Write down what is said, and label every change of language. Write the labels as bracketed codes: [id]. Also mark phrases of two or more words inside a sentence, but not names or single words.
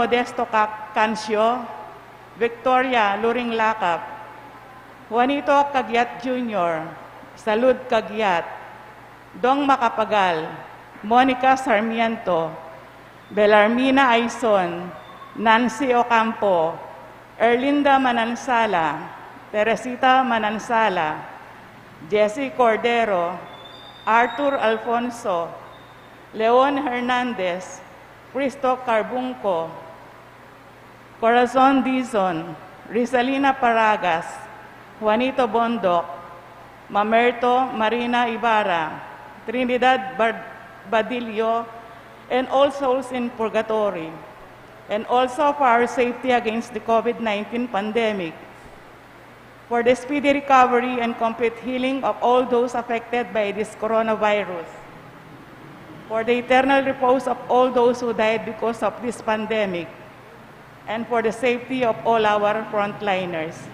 [en] Modesto Cancio, Victoria Luring Lakap, Juanito Cagyat Jr., Salud Cagyat, Dong Macapagal, Monica Sarmiento, Belarmina Aizon, Nancy Ocampo, Erlinda Manansala, Teresita Manansala, Jessie Cordero, Arthur Alfonso, Leon Hernandez, Cristo Carbunco, Corazon Dizon, Rizalina Paragas, Juanito Bondoc, Mamerto Marina Ibarra, Trinidad Badillo, and all souls in purgatory, and also for our safety against the COVID-19 pandemic, for the speedy recovery and complete healing of all those affected by this coronavirus, for the eternal repose of all those who died because of this pandemic, and for the safety of all our frontliners.